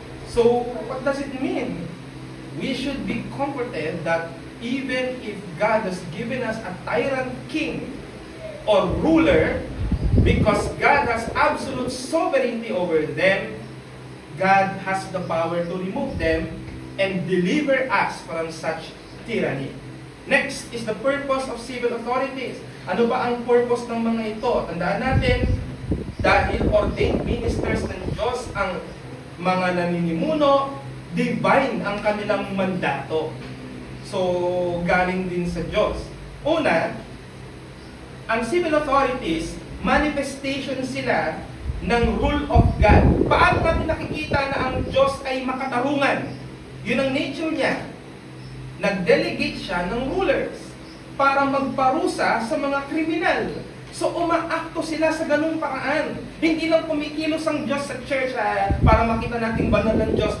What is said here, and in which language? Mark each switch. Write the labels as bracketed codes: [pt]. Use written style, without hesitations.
[en] So, what does it mean? We should be comforted that even if God has given us a tyrant king or ruler, because God has absolute sovereignty over them, God has the power to remove them and deliver us from such tyranny. Next is the purpose of civil authorities. [tl] Ano ba ang purpose ng mga ito? Tandaan natin, dahil ordained ministers ng Diyos ang mga naninimuno, divine ang kanilang mandato. So, galing din sa Diyos. Una, ang civil authorities, manifestation sila ng rule of God. Paano natin nakikita na ang Diyos ay makatarungan? Yun ang nature niya. Nag-delegate siya ng rulers para magparusa sa mga kriminal. So, umaakto sila sa ganung paraan. Hindi lang kumikilos ang Diyos sa church para makita nating banal ng Diyos.